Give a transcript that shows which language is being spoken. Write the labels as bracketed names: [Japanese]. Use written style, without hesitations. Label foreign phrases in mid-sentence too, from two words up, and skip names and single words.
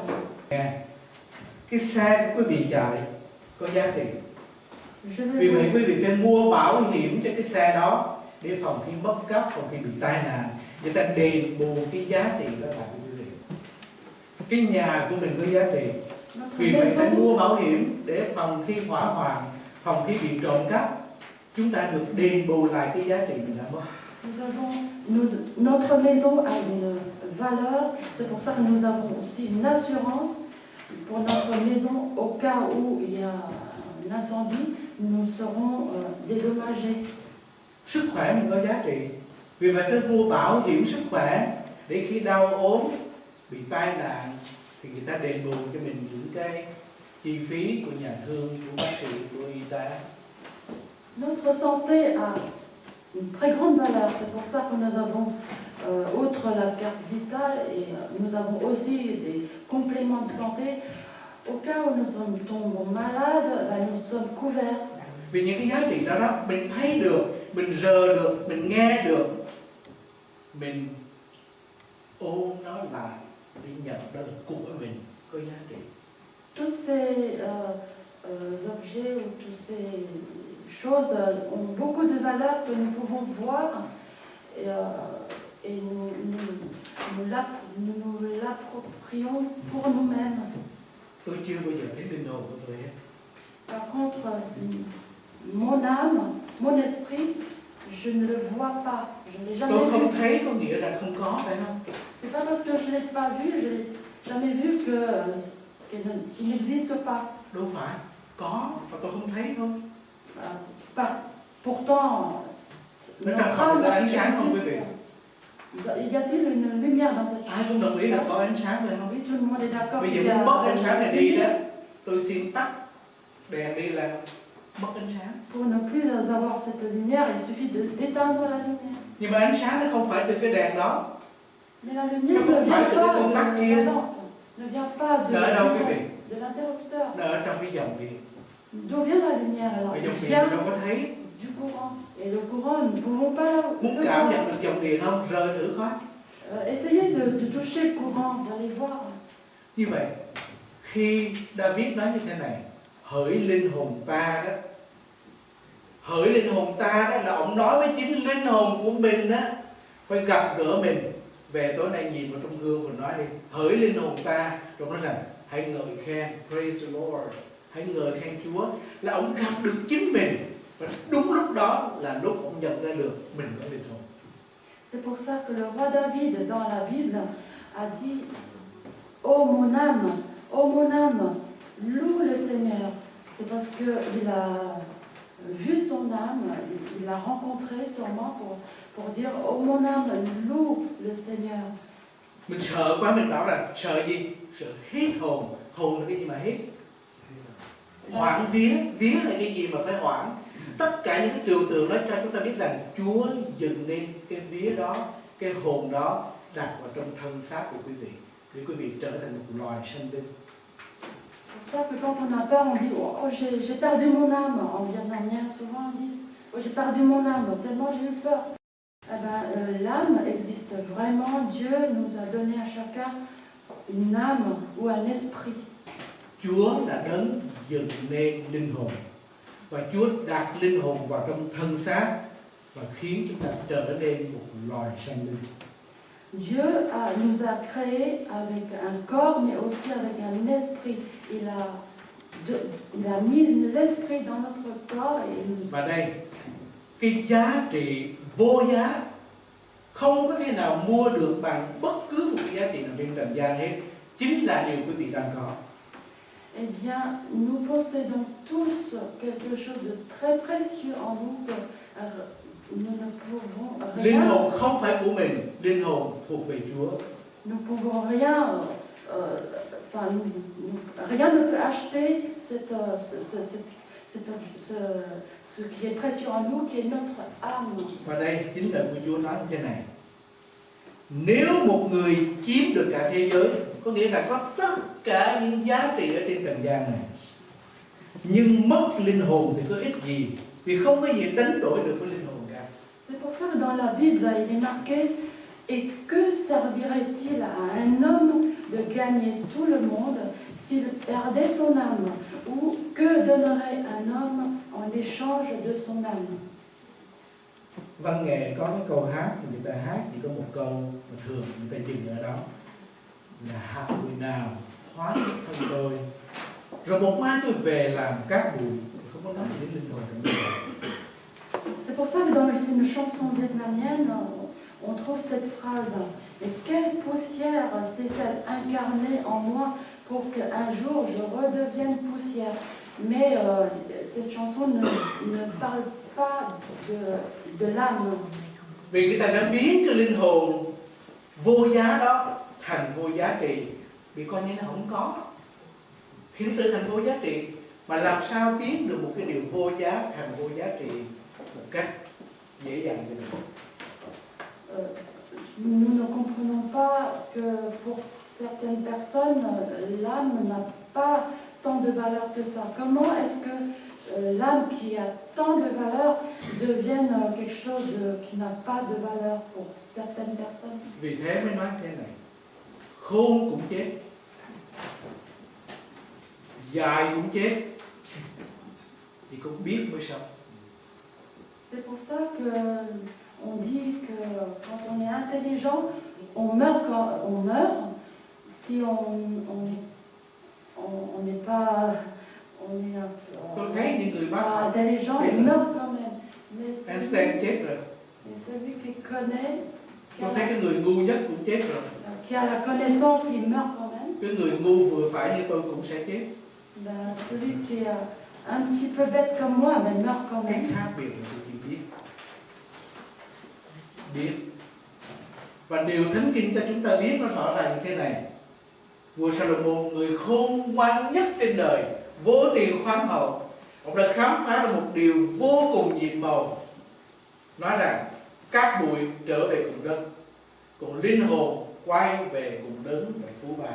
[Vietnamese] Cái xe của quý vị chạy có giá trị. [French] Je [Vietnamese] Vì vậy [French] vais [Vietnamese] quý vị phải mua bảo hiểm cho cái xe đó để phòng khi mất cắp, phòng khi bị tai nạn, người ta đền bù cái giá trị đó lại cho quý vị. Cái nhà của mình có giá trị, vì vậy phải mua bảo hiểm để phòng khi hỏa hoạn, phòng khi bị trộm cắp, chúng ta được đền bù lại cái giá trị mình đã mất. [French] Notre maison a une valeur, c'est pour ça que nous avons aussi une assurance pour notre maison au cas où il y a un incendie, nous serons dédommagés. [Vietnamese] Sức khỏe mình có giá trị, vì vậy phải mua bảo hiểm sức khỏe để khi đau ốm, bị tai nạn thì người ta đền bù cho mình những cái chi phí của nhà thương, của bác sĩ, của y tế. [French] Notre santé a une très grande valeur, c'est pour ça que nous avons, outre la carte vitale, et nous avons aussi des compléments de santé. Au cas où nous tombons malades, nous sommes couverts. [Vietnamese] Vì những cái giá trị đó mình thấy được, mình rờ được, mình nghe được, mình ôm nó lại để nhận đó là của mình, có giá trị. [French] Tous ces objets ou toutes ces choses ont beaucoup de valeur que nous pouvons voir et nous l'approprions pour nous-mêmes. [Vietnamese] Tôi chưa bao giờ thấy linh hồn của tôi hết. [French] Par contre, mon âme, mon esprit, je ne le vois pas, je ne l'ai jamais [Vietnamese] Tôi không [French] vu. [Vietnamese] thấy có nghĩa là không có, phải không? [French] C'est pas parce que je ne l'ai pas vu, je n'ai jamais vu qu'il n'existe pas. [Vietnamese] Đâu phải, có mà tôi không thấy thôi. [French] Pourtant, notre âme existe. Y a-t-il une lumière dans cette [Vietnamese] Ai cũng đồng ý là có ánh sáng phải không? [French] Oui, tout le monde est d'accord. [Vietnamese] Bây giờ muốn mất ánh sáng này đi đó, tôi xin tắt đèn đi là mất ánh sáng. [French] Pour ne plus avoir cette lumière, il suffit d'éteindre la lumière. [Vietnamese] Nhưng mà ánh sáng nó không phải từ cái đèn đó. [French] Mais la lumière ne vient pas de la lampe, ne vient pas de l'interrupteur. [Vietnamese] Nó ở trong cái dòng điện. [French] D'où vient la lumière alors? [Vietnamese] Cái dòng [French] Elle [Vietnamese] điện [French] vient [Vietnamese] đâu có thấy. [French] du courant. Et le courant, nous ne pouvons pas [Vietnamese] Muốn [French] le [Vietnamese] cảm [French] voir. [Vietnamese] nhận được dòng điện không? Rờ thử coi. [French] Essayez de toucher le courant, d'aller voir. [Vietnamese] Như vậy, khi David nói như thế này, hỡi linh hồn ta đó, hỡi linh hồn ta đó là ông nói với chính linh hồn của mình đó, phải gặp gỡ mình. Về tối nay nhìn vào trong gương và nói đi, hỡi linh hồn ta, rồi nói rằng hãy ngợi khen, [English] praise the Lord, [Vietnamese] hãy ngợi khen Chúa, là ông gặp được chính mình. Và đúng lúc đó là lúc ông nhận ra được mình có linh hồn. [French] C'est pour ça que le roi David, dans la Bible, a dit ô mon âme, loue le Seigneur. C'est parce qu'il a vu son âme, il l'a rencontré sûrement pour dire ô mon âme, loue le Seigneur. [Vietnamese] Mình sợ quá mình bảo là sợ gì? Sợ hết hồn. Hồn là cái gì mà hết? Hoảng vía. Vía là cái gì mà phải hoảng? Tất cả những cái trừu tượng đó cho chúng ta biết rằng Chúa dựng nên cái vía đó, cái hồn đó đặt vào trong thân xác của quý vị để quý vị trở thành một loài sanh linh. [French] pour ça que quand on a peur, on dit oh, j'ai perdu mon âme. En vietnamien, souvent on dit oh, j'ai perdu mon âme, tellement j'ai eu peur. Eh ben, l'âme existe vraiment. Dieu nous a donné à chacun une âme ou un esprit. [Vietnamese] Chúa đã đấng dựng nên linh hồn và Chúa đặt linh hồn vào trong thân xác và khiến chúng ta trở nên một loài sanh linh. [French] Dieu nous a créés avec un corps, mais aussi avec un esprit. Il a mis l'esprit dans notre corps. [Vietnamese] Và đây, cái giá trị vô giá không có thể nào mua được bằng bất cứ một cái giá trị nào trên trần gian hết, chính là điều quý vị đang có. [French] Eh bien, nous possédons tous quelque chose de très précieux en nous que nous ne pouvons [Vietnamese] Linh [French] rien. [Vietnamese] hồn không phải của mình, linh hồn thuộc về Chúa. [French] Nous pouvons rien. Rien ne peut acheter ce qui est précieux en nous, qui est notre âme. [Vietnamese] Và đây chính là của Chúa nói như thế này: nếu một người chiếm được cả thế giới, có nghĩa là có tất cả những giá trị ở trên trần gian này, nhưng mất linh hồn thì có ích gì? Vì không có gì đánh đổi được với linh hồn cả. [French] C'est pour ça que dans la Bible, il est marqué et que servirait-il à un homme de gagner tout le monde s'il perdait son âme? Ou que donnerait un homme en échange de son âme? [Vietnamese] Văn nghệ có cái câu hát thì người ta hát chỉ có một câu mà thường người ta dừng ở đó là hạng người nào hóa kiếp thân tôi rồi một mai tôi về làm cát bụi, không có nói gì đến linh hồn của mình. [French] C'est pour ça que dans une chanson vietnamienne, on trouve cette phrase. Et quelle poussière s'est-elle incarnée en moi pour qu'un jour je redevienne poussière? Mais cette chanson ne parle pas de l'âme. [Vietnamese] Vì người ta đã biến cái linh hồn vô giá đó thành vô giá trị, vì coi như nó không có, thì nó trở thành vô giá trị. Mà làm sao biến được một cái điều vô giá thành vô giá trị một cách dễ dàng như vậy? [French] Nous ne comprenons pas que pour certaines personnes, l'âme n'a pas tant de valeur que ça. Comment est-ce que l'âme qui a tant de valeur devienne quelque chose qui n'a pas de valeur pour certaines personnes? [Vietnamese] Vì thế mới nói thế này: khôn cũng chết, dại cũng chết, thì cũng biết mới sống. [French] C'est pour ça qu'on dit que quand on est intelligent, on meurt quand on meurt. Si on n'est pas, [Vietnamese] Tôi thấy những người bác học [French] intelligent, il meurt quand même. [Vietnamese] Einstein chết rồi. [French] Mais celui qui connaît, [Vietnamese] Tôi thấy cái người ngu nhất cũng chết rồi. [French] qui a la connaissance, il meurt quand même. [Vietnamese] Cái người ngu vừa phải như tôi cũng sẽ chết. [French] Celui qui est un petit peu bête comme moi, mais il meurt quand [Vietnamese] Cái [French] même. [Vietnamese] khác biệt là tôi chỉ biết. Và điều Thánh Kinh cho chúng ta biết nó rõ ràng như thế này: vua Salomon, người khôn ngoan nhất trên đời, vô tiền khoáng hậu, ông đã khám phá ra một điều vô cùng nhiệm màu, nói rằng cát bụi trở về cùng đất, còn linh hồn quay về cùng đấng và phú ban.